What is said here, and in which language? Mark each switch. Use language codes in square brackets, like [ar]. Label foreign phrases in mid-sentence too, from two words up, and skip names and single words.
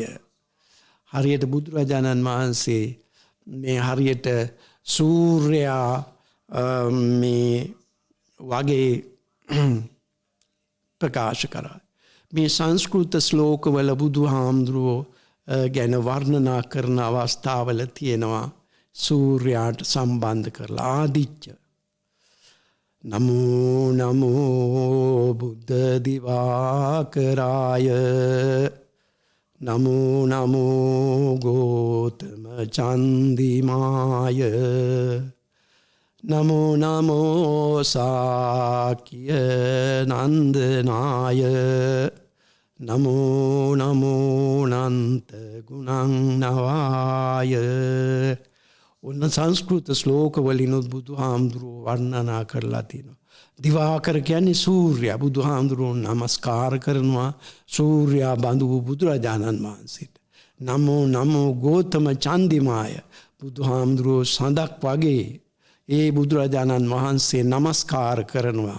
[si] හරියට බුදුරජාණන් වහන්සේ මේ හරියට සූර්යයා මේ වගේ ප්‍රකාශ කරා. මේ සංස්කෘත ශ්ලෝකවල බුදුහාමුදුරුවෝ ගැන වර්ණනා කරන අවස්ථාවල තියෙනවා සූර්යාට සම්බන්ධ කරලා ආදිච්ච. [pi] නමෝ නමෝ බුද්ධ දිවාකරාය. නමෝ නමෝ ගෝතම චන්දිමාය. නමෝ නමෝ සාක්‍ය නන්දනාය. නමෝ නමෝ නන්ත ගුණං නවාය. [si] ඔන්න සංස්කෘත ශ්ලෝක වලිනුත් බුදුහාමුදුරුවෝ වර්ණනා කරලා තියෙනවා. දිවාකර කියන්නේ සූර්යයා. බුදුහාමුදුරුවෝ නමස්කාර කරනවා සූර්යා බඳු වූ බුදුරජාණන් වහන්සේට. [pi] නමෝ නමෝ ගෝතම චන්දිමාය. [si] බුදුහාමුදුරුවෝ සඳක් වගේ ඒ බුදුරජාණන් වහන්සේ නමස්කාර කරනවා.